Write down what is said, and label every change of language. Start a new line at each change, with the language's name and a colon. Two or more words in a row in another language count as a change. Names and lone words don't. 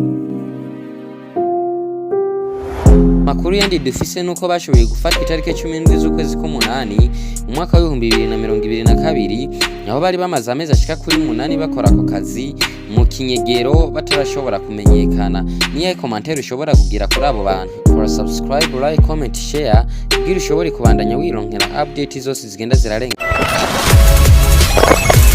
Rundi: Makuru yandi dufise nuko bashoboye gufatwa itariki 17 z'ukwezi k'umunani mu mwaka wa 2022, aho bari bamaze amezi ashika kuri 8 bakora ako kazi mu kinyegero batarashobora kumenyekana. Niye commentaire ushobora kugira kuri abo bantu, kora subscribe,
English: like, comment, share
Rundi: kugira ushobore kubandanya wironkera update zose zigenda zirarenga.